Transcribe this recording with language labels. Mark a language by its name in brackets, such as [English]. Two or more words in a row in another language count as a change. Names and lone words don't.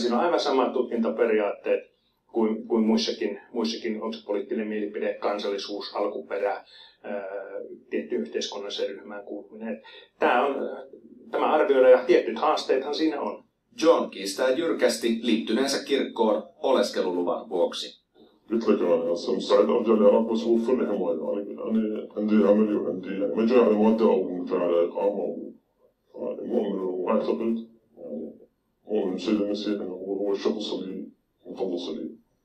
[Finnish] Siinä on aivan samat tutkintaperiaatteet kuin muissakin, onko se poliittinen mielipide, kansallisuus, alkuperä, tietty yhteiskunnalliseen ryhmään kuuluminen. Tämä arvioidaan ja tietyt haasteethan siinä on. John kiistää jyrkästi liittyneensä kirkkoon oleskeluluvan vuoksi. [Arabic] قلت لك انا هسه مستعد ارجع العراق بس وفر لي حمايه يعني عندي عملي وعندي يعني ما جاي على ماده او جاي على اقامه مؤمن واعتقد يعني مؤمن بسيد المسيح انه هو الشخص اللي مخلص لي